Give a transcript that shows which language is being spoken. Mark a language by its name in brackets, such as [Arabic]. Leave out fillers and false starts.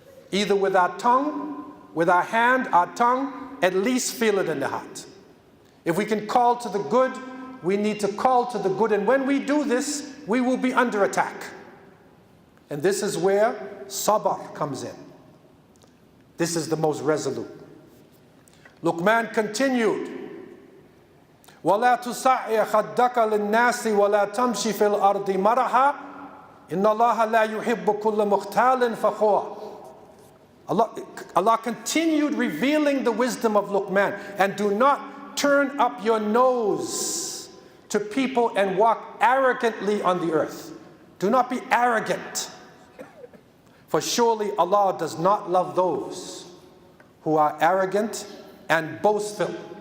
[English] Either with our tongue, with our hand, our tongue, at least feel it in the heart. If we can call to the good, we need to call to the good. And when we do this, we will be under attack. And this is where sabr comes in. This is the most resolute. Luqman continued, [Arabic] وَلَا تُسَعِّ خَدَّكَ لِلنَّاسِ وَلَا تَمْشِ فِي الْأَرْضِ مَرَحًا إِنَّ اللَّهَ لَا يُحِبُّ كُلَّ مُخْتَالٍ فَخُورٍ. [English] Allah continued revealing the wisdom of Luqman, and do not turn up your nose to people and walk arrogantly on the earth. Do not be arrogant, for surely Allah does not love those who are arrogant and boastful.